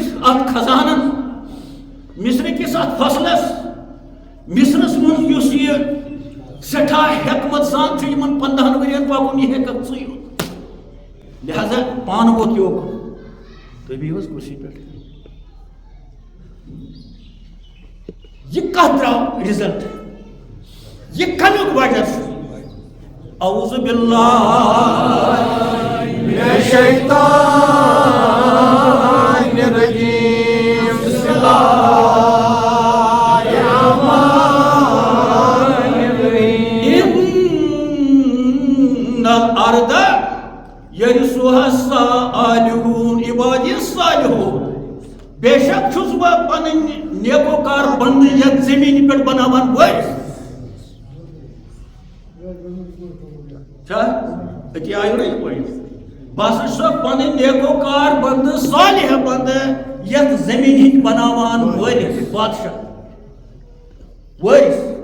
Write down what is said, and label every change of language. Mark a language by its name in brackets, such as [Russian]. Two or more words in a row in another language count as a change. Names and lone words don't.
[Kashmiri] اَتھ خزانن مِصرٕ کِس اَتھ فصلس مِصرس منٛز یُس یہِ سٮ۪ٹھاہ حٮ۪کمت سان چھُ یِمن 15 ؤرین پکُن یہِ ہٮ۪ککھ ژٕے یوت لہذا پانہٕ ووت یوکُن تُہۍ بِہِو حظ کُرسی پٮ۪ٹھ یہِ کتھ درٛاو رِزلٹ یہِ کمیُک وجہ چھُ [Arabic] اعوذ باللہ من الشیطان الرجیم بسم اللہ الارض یرثها الصالحون عبادی الصالحون [Kashmiri] بے شک چھُس بہٕ پنٕنۍ نیکوکار بندٕ یتھ زمینہِ پٮ۪ٹھ بناوان وٲرِث چھا أتی آیو نہ یہِ پٲٹھۍ بہٕ ہسا چھُسکھ پنٕنۍ نیکوکار بندٕ صالح بندٕ یتھ زمینہِ ہٕنٛدۍ بناوان وٲرِث بادشاہ وٲرِث